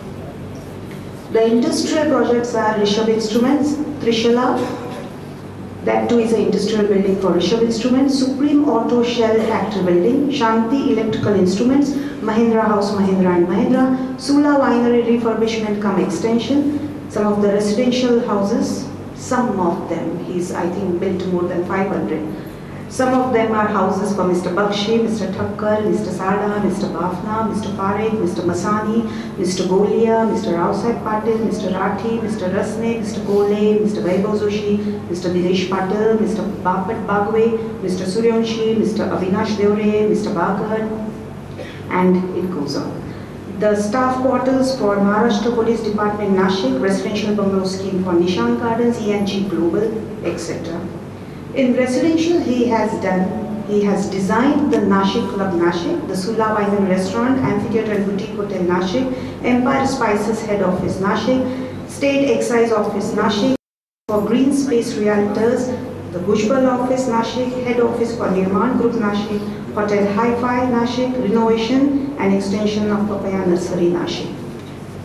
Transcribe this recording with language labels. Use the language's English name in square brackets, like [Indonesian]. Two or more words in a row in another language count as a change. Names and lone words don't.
[English] The industrial projects are Rishabh Instruments, Trishala, that too is an industrial building for Rishabh Instruments, Supreme Auto Shell Factory Building, Shanti Electrical Instruments, Mahindra House Mahindra and Mahindra, Sula Winery Refurbishment cum Extension, some of the residential houses, some of them, he's I think built more than 500. Some of them are houses for Mr. Bakshi, Mr. Thakkar, Mr. Sada, Mr. Bafna, Mr. Parekh, Mr. Masani, Mr. Golia, Mr. Rausai Patil, Mr. Rathi, Mr. Rasne, Mr. Kole, Mr. Vaibhav Joshi, Mr. Dinesh Patil, Mr. Bapat Bagwe, Mr. Suryanshi, Mr. Avinash Deore, Mr. Bagar, and it goes on. The staff quarters for Maharashtra Police Department Nashik, residential bungalow scheme for Nishan Gardens, ENG Global, etc. In residential, he has designed the Nashik Club Nashik, the Sula Wine Restaurant, Amphitheatre and Boutique Hotel Nashik, Empire Spices Head Office Nashik, State Excise Office Nashik, for Green Space Realtors, the Bhujbal Office Nashik, Head Office for Nirman Group Nashik, Hotel Hi-Fi Nashik, renovation and extension of Papaya Nursery Nashik.